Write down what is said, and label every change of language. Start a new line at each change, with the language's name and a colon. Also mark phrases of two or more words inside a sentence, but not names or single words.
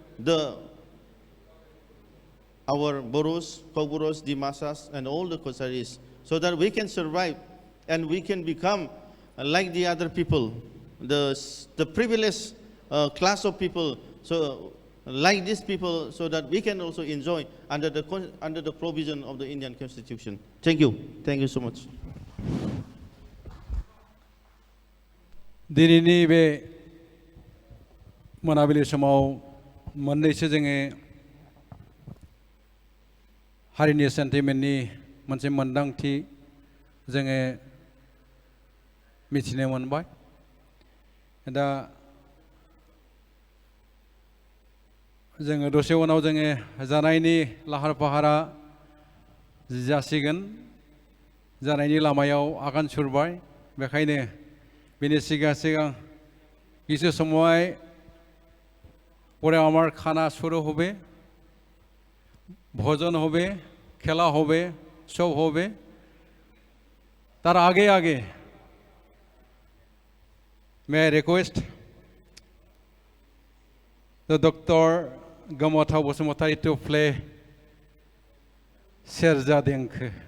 English: our Boros, Kokboros, Dimasas, and all the Kosaris, so that we can survive and we can become like the other people, the privileged class of people, so like these people, so that we can also enjoy under the provision of the Indian Constitution. Thank you so much.
Bodo: दिनैनि बे मोनाबिलि समाव मोननैसो जोङो हारिनि सेन्टिमेन्टनि मोनसे मोन्दांथि जोङो मिथिनो मोनबाय। दा जोङो दसे उनाव जोङो जानायनि लाहार फाहारा जासिगोन, जानायनि लामायाव आगान सुरबाय। बेखायनो बेनि सिगां सिगां
Bangla: কিছু সময় পরে আমার খানা শুরু হবে, ভোজন হবে, খেলা হবে, সব হবে। তার আগে আগে
English: may I request the Dr. Gomothau Bosumatari to play Serja Denkhe.